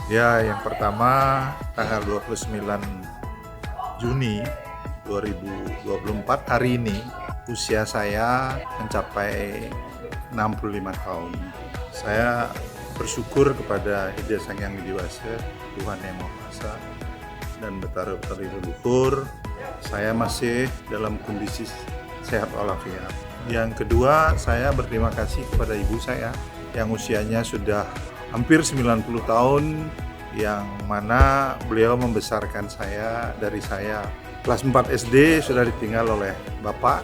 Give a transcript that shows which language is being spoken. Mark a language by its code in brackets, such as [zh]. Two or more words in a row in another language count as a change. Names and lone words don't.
[id] Yang pertama, tanggal 29 Juni 2024 hari ini usia saya mencapai 65 tahun. Saya bersyukur kepada Ida Sang Yang Widi Wasa, Tuhan Yang Maha Kuasa, dan betara-betara leluhur, saya masih dalam kondisi sehat walafiat. Yang kedua, saya berterima kasih kepada ibu saya yang usianya sudah hampir 90 tahun, yang mana beliau membesarkan saya dari saya kelas 4 SD sudah ditinggal oleh bapak.